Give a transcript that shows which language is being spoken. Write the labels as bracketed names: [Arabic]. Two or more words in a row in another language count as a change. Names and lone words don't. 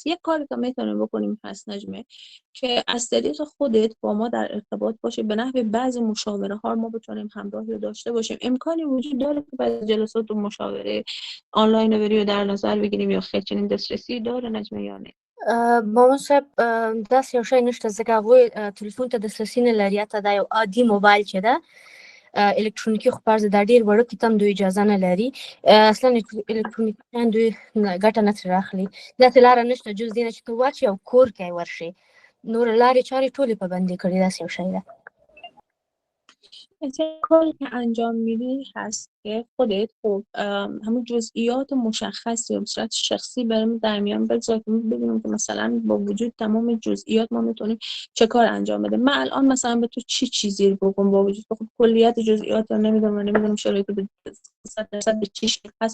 [Persian] یک کاری که میتونیم بکنیم هست نجمه، که از طریق خودت با ما در ارتباط باشه، به نحو بعضی مشاوره ها ما بتونیم همراهی رو داشته باشیم. امکانی وجود داره که بعضی جلسات و مشاوره آنلاین رو بری و در نظر بگیریم، یا خیر چنین دسترسی داره نجمه یا نه؟ [Pashto] مامان صاحب داسې یو شی نشته، ځکه هغوی تلیفون ته دسترسي نه لري. حتی دا یو عادي موبایل چې ده الکترونیکي خو فرض دا ډېر وړوکي ته هم دوی اجازه نه لري. اصلا الکترونیکي شیان دوی ګټه نه ترې اخلي. داسې لاره نشته جز دې نه چې ته واچې او کور کې ورشې. نور لارې چارې ټولې پابندي کړي. داسې یو شی ده. [Persian] کاری که انجام میدی هست که خودت خب همون جزئیات مشخصی و به صورت شخصی برام در میان بذار که ببینیم که مثلا با وجود تمام جزئیات ما میتونیم چه کار انجام بده. من الان مثلا به تو چی چیزی رو بگم با وجود خب کلیت جزئیات رو نمیدونم شرایط به 100% به چی شکل هست.